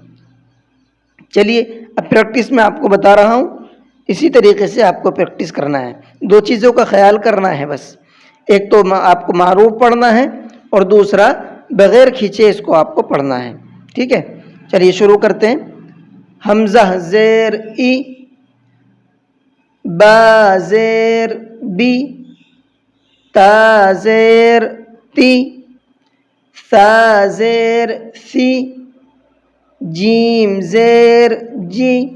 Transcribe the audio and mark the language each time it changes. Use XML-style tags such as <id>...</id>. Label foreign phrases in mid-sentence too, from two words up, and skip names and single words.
<ur>چلیے اب پریکٹس میں آپ کو بتا رہا ہوں، اسی طریقے سے آپ کو پریکٹس کرنا ہے۔ دو چیزوں کا خیال کرنا ہے بس، ایک تو آپ کو معروف پڑھنا ہے اور دوسرا بغیر کھینچے اس کو آپ کو پڑھنا ہے، ٹھیک ہے۔ چلیے شروع کرتے ہیں۔ حمزہ زیر ای، با زیر بی، تا زیر تی، ثا زیر ثی، جیم زیر جی،</ur>